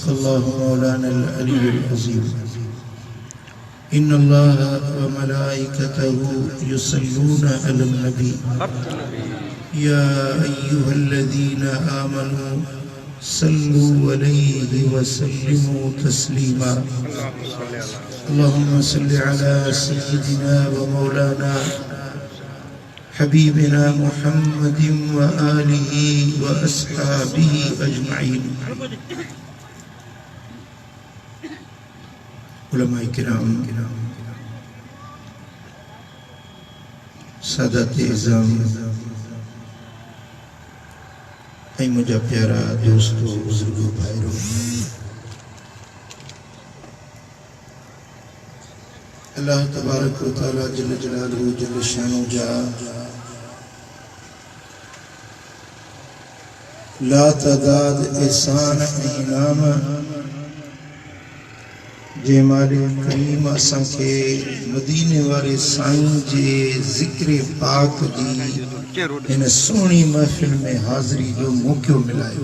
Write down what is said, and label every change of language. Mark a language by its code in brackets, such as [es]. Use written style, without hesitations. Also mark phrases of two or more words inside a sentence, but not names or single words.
[ar] الله مولانا العلي العظيم إن الله وملائكته يصلون على النبي يا أيها الذين آمنوا صلوا عليه وسلموا تسليما اللهم صل على سيدنا ومولانا حبيبنا محمد وآله وأصحابه أجمعين [sd] उलमा किराम सादात इज़ाम ऐं मुंहिंजा प्यारा दोस्तों बुजुर्गो भाइरो [ar] الله تبارك وتعالى جل جلاله جل شأنه [sd] जा ला तदाद एहसान इनाम जे मालिक करीम असां खे मदीने वारे साईं जे ज़िक्र पाक जी इन सोहणी महफ़िल में हाज़िरी जो मौक़ो मिलायो।